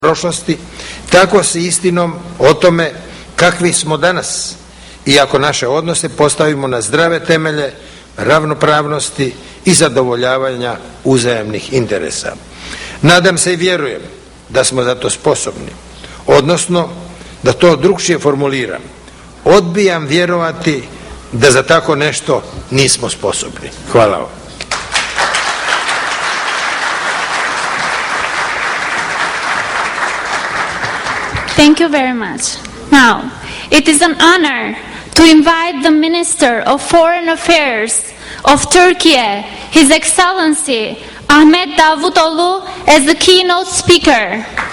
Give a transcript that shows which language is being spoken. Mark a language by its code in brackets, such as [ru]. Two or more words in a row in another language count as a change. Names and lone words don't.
[hr] prošlosti, tako s istinom o tome kakvi smo danas i ako naše odnose postavimo na zdrave temelje ravnopravnosti i zadovoljavanja uzajamnih interesa. Nadam se i vjerujem da smo za to sposobni, odnosno da to drukčije formuliram. Odbijam vjerovati da za tako nešto nismo sposobni. Hvala vam. [en] Thank you very much. Now, it is an honor to invite the Minister of Foreign Affairs of Turkey, His Excellency Ahmet Davutoğlu, as the keynote speaker.